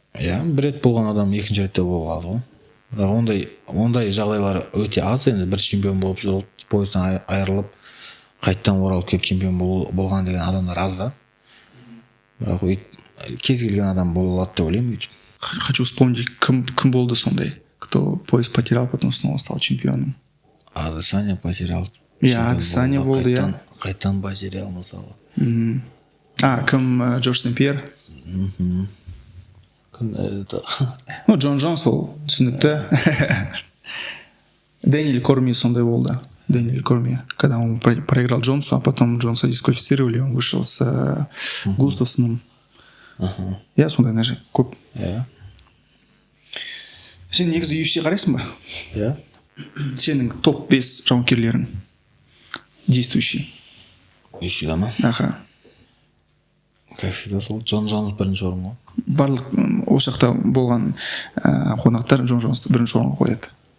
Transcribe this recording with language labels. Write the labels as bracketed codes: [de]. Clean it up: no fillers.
[kk] Иә, бір рет болған адам екінші ретте бола алады ғой. Бірақ ондай жағдайлар өте аз, енді бір чемпион болып жүріп, поястан айырылып, қайттан оралып келіп чемпион болған деген адамдар аз да. Бірақ кез келген адам бола алады деп ойлаймын өйтіп. [ru] Хочу вспомнить, [kk] кім болды сондай, [ru] кто пояс потерял, потом снова стал чемпионом. Адесanya потерял [kk] Иә, Адесanya болды, иә. Қайтан Базилиал мысалы. Кім Джордж Сен-Пьер? Ну, Джон Джонс ол түсінікті. Дэниэль Корми сондай болды. [ru] Дэниэль Корми, когда он проиграл Джонсу, а потом Джонса дисквалифицировали, он вышел с Густавсоном. [kk] Иә, сондай нәрсе көп. Иә. Сен негізі UFC қарайсың ба? Иә. Сенің топ-5 жауынгерлерің действующий. UFC-да ма? Аха. [ru] Как всегда [kk] сол Джон Джонс бірінші орын ғой. Барлық осы жақта болған қонақтар Джон Джонсты бірінші орынға қояды.